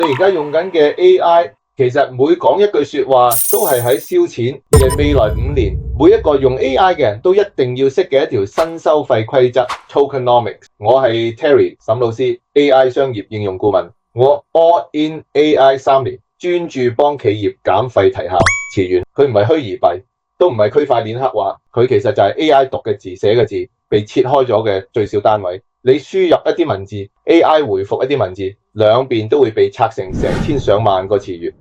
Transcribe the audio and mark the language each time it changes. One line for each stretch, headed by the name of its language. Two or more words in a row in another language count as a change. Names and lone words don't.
Cantonese: 你而家用緊嘅 AI，其實每講一句說話都係喺燒錢，而係未來5年每一個用 AI 嘅人都一定要識嘅一條新收費規則 Tokenomics。我係 Terry 沈老師 ，AI 商業應用顧問。我
English: all in AI
Cantonese: 3 年，專注幫企業減費提效。詞源佢唔係虛擬幣，都唔係區塊鏈黑話，佢其實就係 AI 讀嘅字、寫嘅字被切開咗嘅最小單位。你輸入一啲文字 ，AI 回覆一啲文字，兩邊都會被拆成千上萬個詞源。